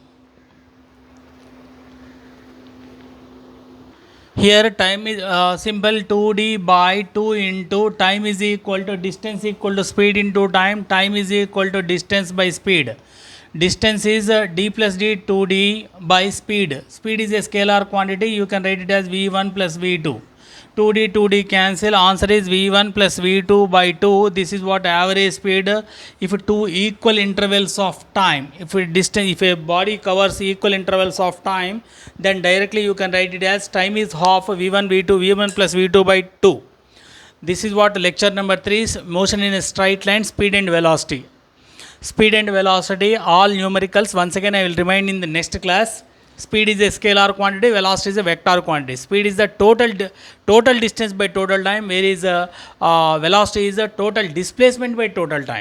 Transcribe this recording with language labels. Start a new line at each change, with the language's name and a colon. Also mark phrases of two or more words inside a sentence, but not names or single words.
English: Here time is simple 2d by 2 into time is equal to distance equal to speed into time. Time is equal to distance by speed. Distance is d plus d 2d by speed. Speed is a scalar quantity. You can write it as v1 plus v2. 2d cancel. Answer is v1 plus v2 by 2. This is what average speed. If two equal intervals of time, if a body covers equal intervals of time, then directly you can write it as time is half v1 v1 plus v2 by 2. This is what lecture number 3 is, motion in a straight line, speed and velocity. Speed and velocity, all numericals. Once again, I will remind in the next class. Speed is a scalar quantity, velocity is a vector quantity. Speed is the total distance by total time, whereas velocity is the total displacement by total time.